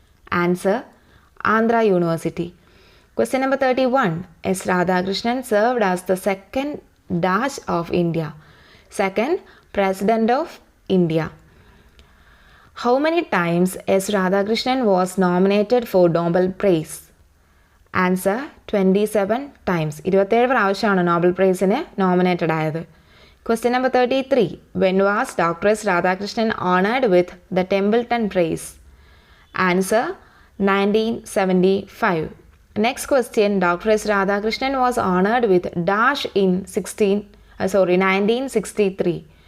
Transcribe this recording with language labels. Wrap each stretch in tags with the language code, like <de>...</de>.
<en>Answer Andhra University. Question number 31. S. Radhakrishnan served as the second dash of India. Second President of India. How many times S. Radhakrishnan was nominated for Nobel Prize? Answer 27 times.</en> <ml>27 പ്രാവശ്യമാണ് Nobel പ്രൈസിന് nominated ആയത്.</ml> <en>Question number 33. When was Dr. S. Radhakrishnan honored with the Templeton Prize? Answer 1975. Next question. Dr. S. Radhakrishnan was honored with dash in 1963.</en>